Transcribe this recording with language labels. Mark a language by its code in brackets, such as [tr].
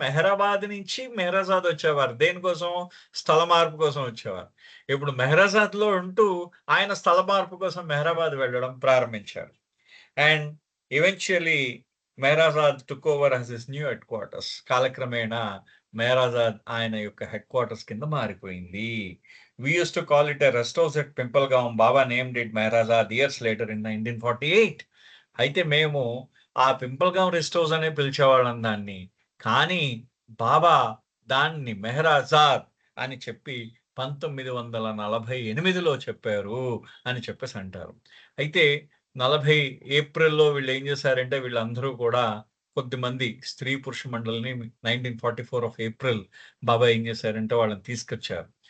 [te] మెహరాబాద్ నుంచి మెహరాబాద్ వచ్చేవారు. దేనికోసం? స్థల మార్పు కోసం వచ్చేవారు. ఇప్పుడు మెహరాబాద్‌లో ఉంటూ ఆయన స్థల మార్పు కోసం మెహరాబాద్ వెళ్ళడం ప్రారంభించారు. [en] And eventually Meherabad took over as his new headquarters. [te] కాలక్రమేణా మెహరాబాద్ ఆయన యొక్క హెడ్ క్వార్టర్స్ కింద మారిపోయింది. [en] We used to call it a rest house at Pimpalgaon. Baba named it Mehrabad years later in 1948. [te] అయితే మేము ఆ పింపల్గాం రెస్ట్ హౌస్ అనే పిలిచేవాళ్ళం దాన్ని. కానీ బాబా దాన్ని మెహరాజాద్ అని చెప్పి 1948లో చెప్పారు అని చెప్పేసి అంటారు. అయితే 40 ఏప్రిల్‌లో వీళ్ళు ఏం చేశారంటే వీళ్ళందరూ కూడా కొద్దిమంది స్త్రీ పురుష మండలిని 1944 ఆఫ్ ఏప్రిల్ బాబా ఏం చేశారంటే వాళ్ళని తీసుకొచ్చారు.